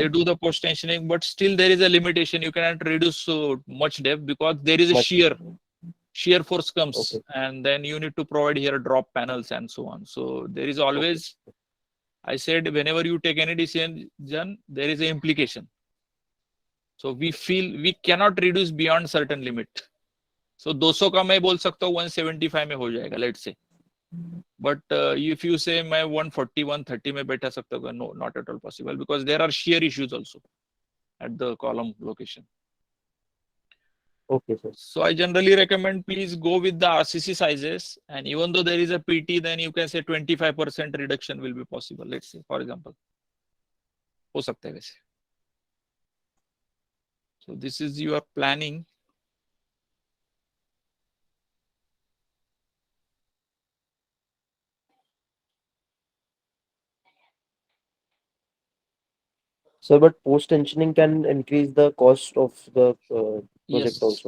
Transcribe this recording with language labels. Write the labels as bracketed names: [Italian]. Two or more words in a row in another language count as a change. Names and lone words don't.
[English] They do the post-tensioning, but still there is a limitation. You cannot reduce so much depth because there is a shear force comes, and then you need to provide here drop panels and so on. So there is always, I said, whenever you take any decision, there is an implication. So we feel we cannot reduce beyond certain limit. [Hindi] So 200 का मैं बोल सकता हूँ 175 में हो जाएगा, [English] let's say. But if you say [Hindi] मैं 140, 130 में बैठा सकता हूँ, [English] no, not at all possible because there are shear issues also at the column location. Okay, sir. So I generally recommend please go with the RCC sizes, and even though there is a PT, then you can say 25% reduction will be possible. Let's say, for example, [Hindi] हो सकता है वैसे. [English] So this is your planning. So, but post-tensioning can increase the cost of the project also.